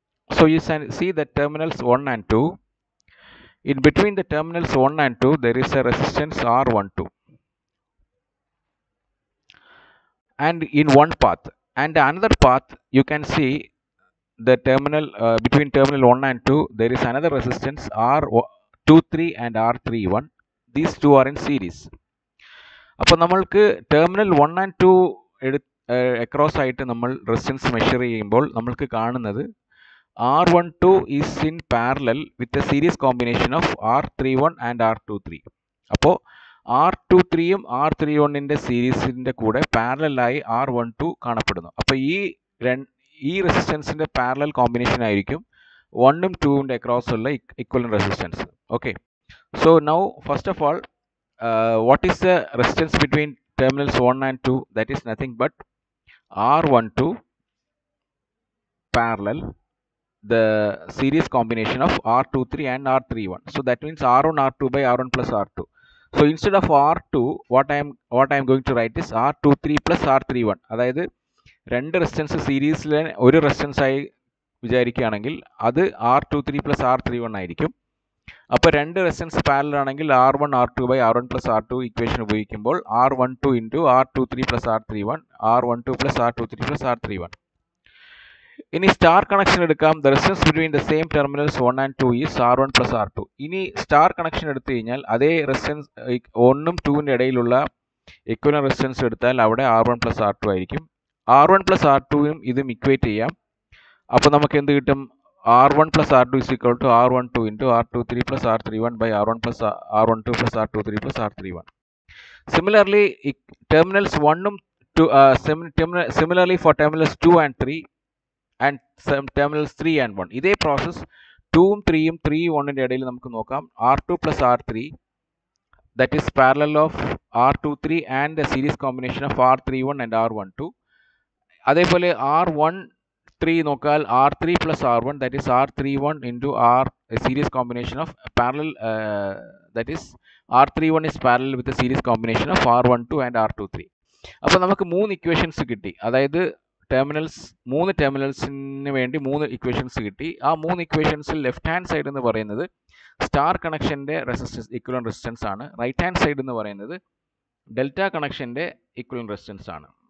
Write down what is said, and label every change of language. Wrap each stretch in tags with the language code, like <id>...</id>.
<en>So you see the terminals 1 and 2. In between the terminals 1 and 2, there is a resistance R12. And in one path, and another path you can see the terminal between terminal 1 and 2 there is another resistance R23 and R31. These two are in series.</en> <ml>അപ്പോൾ നമ്മൾക്ക് terminal 1 and 2 across ആയിട്ട് നമ്മൾ resistance measure ചെയ്യുമ്പോൾ നമ്മൾക്ക് കാണുന്നത്</ml> <en>R12 is in parallel with a series combination of R31 and R23.</en> <ml>അപ്പോൾ R23യും R31ൻ്റെ സീരീസിൻ്റെ കൂടെ പാരലായി R12 കാണപ്പെടുന്നു. അപ്പോൾ ഈ റെസിസ്റ്റൻസിൻ്റെ പാരലൽ കോമ്പിനേഷൻ ആയിരിക്കും 1 ഉം 2 ൻ്റെ അക്രോസ് ഉള്ള equivalent resistance.</ml> <en>Okay, so now first of all what is the resistance between terminals 1 and 2? That is nothing but R12 parallel the series combination of R23 and R31. So that means R1 R2 by R1 plus R2. So instead of R2, what I am going to write is R23 plus R31.</en> <ml>അതായത് രണ്ട് resistance സീരീസിലെ ഒരു resistance ആയി വിചാരിക്കുകയാണെങ്കിൽ അത് R23 plus R31 ആയിരിക്കും. അപ്പോൾ രണ്ട് resistance parallel ആണെങ്കിൽ R1 R2 by R1 plus R2 equation ഉപയോഗിക്കുമ്പോൾ</ml> <en>R12 into R23 plus R31,</en> <ml>R12 plus R23 plus R31. ഇനി സ്റ്റാർ കണക്ഷൻ എടുക്കാം.</ml> <en>The resistance between the same terminals 1 and 2 is R1 plus R2.</en> <ml>ഇനി star connection എടുത്തു കഴിഞ്ഞാൽ അതേ resistance 1 ഉം 2 ൻ്റെ ഇടയിലുള്ള ഇക്വലന്റ് റെസിസ്റ്റൻസ് എടുത്താൽ അവിടെ R1 plus R2 ആയിരിക്കും. R1 plus R2യും ഇതും ഇക്വേറ്റ് ചെയ്യാം. അപ്പോൾ നമുക്ക് എന്ത് കിട്ടും?</ml> <en>R1 plus R2 is equal to R12 into R23 plus R31 by R1 plus R12 plus R23 plus R31. Similarly, terminals 1 ഉം 2, similarly for terminals 2 and 3 and terminals 3 and 1.</en> <ml>ഇതേ process 2 ഉം 3 ഉം 3 1 ൻ്റെ ഇടയിൽ നമുക്ക് നോക്കാം.</ml> <en>R2 plus R3, that is parallel of R23 and the series combination of R31 and R12.</en> <ml>അതേപോലെ R13 നോക്കിയാൽ</ml> <en>R3 plus R1, that is R31 into R, a series combination of parallel, that is R31 is parallel with the series combination of R12 and R23.</en> <ml>അപ്പോൾ നമുക്ക് 3 equations കിട്ടി. അതായത് മൂന്ന് ടെർമിനൽസിന് വേണ്ടി 3 equations കിട്ടി. ആ 3 ഇക്വേഷൻസിൽ ലെഫ്റ്റ് ഹാൻഡ് സൈഡ് എന്ന് പറയുന്നത് സ്റ്റാർ കണക്ഷൻ്റെ റെസിസ്റ്റൻസ് ഇക്വലന്റ് റെസിസ്റ്റൻസ് ആണ്. റൈറ്റ് ഹാൻഡ് സൈഡ് എന്ന് പറയുന്നത് ഡെൽറ്റ കണക്ഷൻ്റെ ഇക്വലന്റ് റെസിസ്റ്റൻസ് ആണ്.</ml>